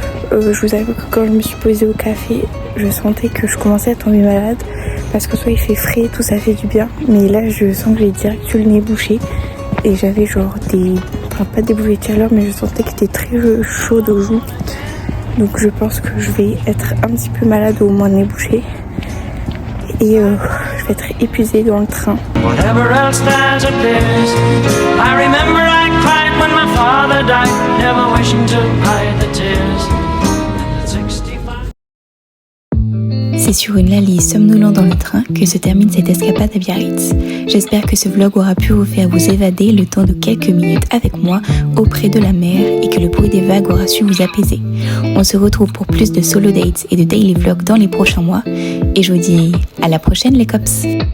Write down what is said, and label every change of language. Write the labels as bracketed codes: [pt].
[fr] je vous avoue que quand je me suis posée au café, je sentais que je commençais à tomber malade parce que soit il fait frais et tout, ça fait du bien, mais là je sens que j'ai direct eu le nez bouché et j'avais genre pas des bouffées de chaleur, mais je sentais que c'était très chaud aux joues. Donc je pense que je vais être un petit peu malade ou au moins nez bouché et je vais être épuisée dans le train. [en] Whatever else that appears, I remember I cried when my father died, never wishing to hide the tears. [fr] C'est sur une lalie somnolent dans le train que se termine cette escapade à Biarritz. J'espère que ce vlog aura pu vous faire vous évader le temps de quelques minutes avec moi auprès de la mer et que le bruit des vagues aura su vous apaiser. On se retrouve pour plus de solo dates et de daily vlogs dans les prochains mois et je vous dis à la prochaine les cops.